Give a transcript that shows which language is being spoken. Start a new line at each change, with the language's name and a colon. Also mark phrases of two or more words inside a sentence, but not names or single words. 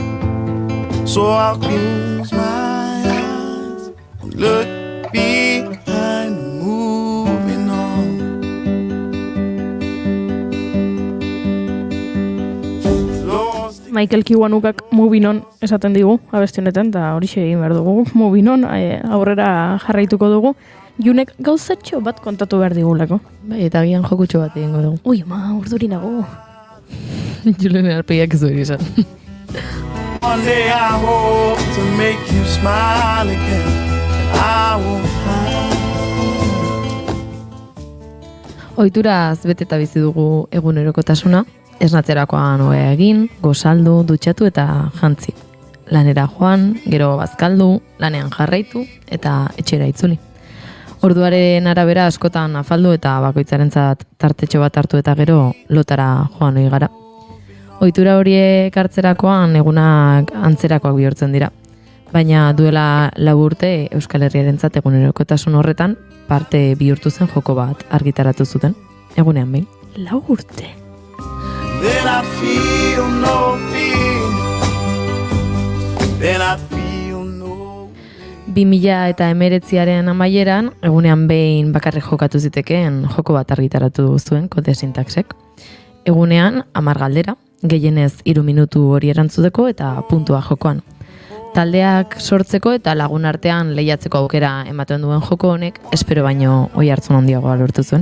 English: So I'll close my eyes, look behind, moving on.
Basque: Michael Kiwanukak Moving On esaten digu, abesti honetan, eta horixe egin behar dugu. Moving On, aurrera jarraituko dugu. Junek gauzatxo bat kontatu behar digulako. Bai, eta gian jokutxo bat egingo dugu. Ui, urduri nago. Julen arpeiak ez dugu izan.
English: One day I hope to make you smile again. I won't hide.
Basque: Ohituraz beteta bizi dugu egunerokotasuna. Esnatzerakoan hobea egin, gozaldu, dutxatu eta jantzi. Lanera joan, gero bazkaldu, lanean jarraitu eta etxera itzuli. Orduaren arabera askotan afaldu eta bakoitzarentzat tartetxo bat hartu eta gero lotara joan ohi gara. Ohitura horiek hartzerakoan egunak antzerakoak bihurtzen dira. Baina duela 4 urte Euskal Herriarentzat egunerokotasun horretan parte bihurtu zen joko bat argitaratu zuten. Egunean behin. 4 urte.
English: Then I feel no fear. Then I feel no
Basque: 2019aren amaieran, egunean behin bakarrik jokatu zitekeen joko bat argitaratu zuen kode sintaxek. Egunean 10 galdera, gehienez 3 minutu hori erantzuteko eta puntua jokoan. Taldeak sortzeko eta lagun artean lehiatzeko aukera ematen duen joko honek, espero baino oi hartzun handiagoa lortu zuen.